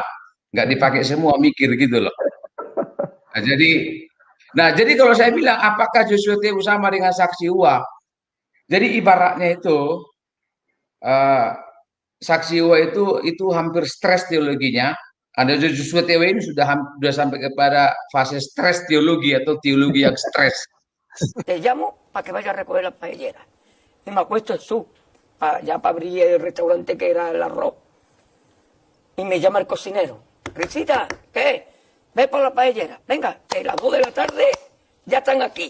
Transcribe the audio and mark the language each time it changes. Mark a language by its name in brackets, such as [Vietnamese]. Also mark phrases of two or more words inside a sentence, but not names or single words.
[Indonesian] Nggak dipakai semua, mikir gitu loh. Nah, jadi kalau saya bilang, apakah Joshua Teu sama dengan saksi Uwa? Jadi ibaratnya itu, saksi Uwa itu hampir stres teologinya. Ada Joshua Teu ini sudah sampai kepada fase stres teologi atau teologi yang stres. [Spanish] Te llamo para que vaya a recoger las paelleras. Y me acuesto en su, ya para abrir el restaurante que era el arroz. Y me llama el cocinero. Risita, ¿qué? Ve por la paellera. Venga, que las 2 de la tarde ya están aquí.